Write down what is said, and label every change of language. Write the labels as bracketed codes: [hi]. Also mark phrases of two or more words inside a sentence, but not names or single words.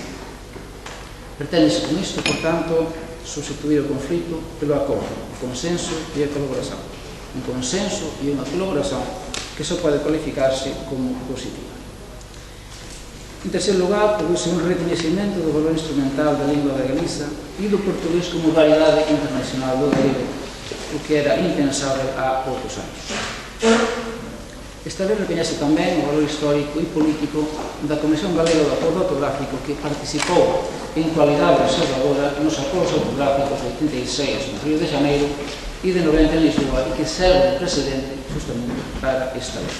[pt] Pretende-se com isto, portanto, substituir o conflito pelo acordo, o consenso e a colaboração. Um consenso e uma colaboração que só pode qualificar-se como positiva. Em terceiro lugar, produz-se um reconhecimento do valor instrumental da língua da Galiza e do português como variedade internacional do galego, o que era impensável há poucos anos. [gl] Esta lei recoñece tamén o valor histórico e político da Comisión Galega do Acordo Ortográfico que participou en cualidade observadora nos acordos ortográficos de 86 no Río de Janeiro e de 90 en Lisboa e que serve de precedente justamente para esta lei.